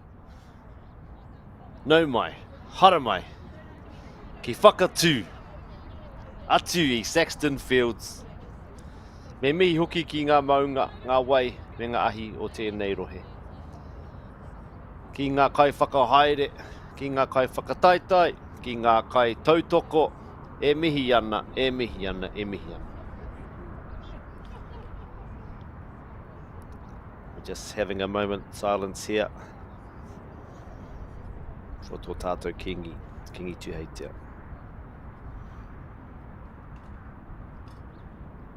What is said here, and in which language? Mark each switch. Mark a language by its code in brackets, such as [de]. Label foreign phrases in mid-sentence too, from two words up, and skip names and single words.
[mi] Nau mai, hara mai, ki whakatū, atu I Saxton Fields. Me mihi hoki ki ngā maunga, ngā wai, me ngā ahi o tēnei rohe. Ki ngā kai whakahaere, ki ngā kai whakataitai, ki ngā kai tautoko, e mihi ana, e mihi ana, e mihi ana. [en] We're just having a moment silence here for [mi] tō tātou kingi tuheitia.